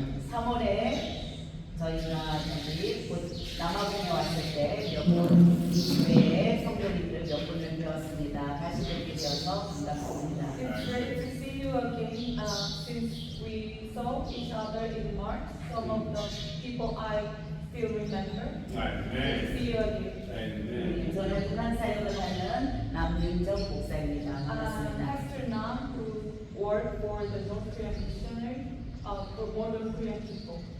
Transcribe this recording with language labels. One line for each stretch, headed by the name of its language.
Korean: 3월에 저희가 여기 곧 남아공에 왔을 때 몇 분 교회의 성도님들 몇 분을 배웠습니다. 다시 뵙게 되어서 반갑습니다.
English: It's great to see you again. Since we saw each other in March, some of the people I still remember. Good to see you again.
Korean: 저는 북한 사역을 하는 남윤정 목사입니다. 반갑습니다.
English: Pastor Nam, who worked for the North Korean missionary, for more North Korean people.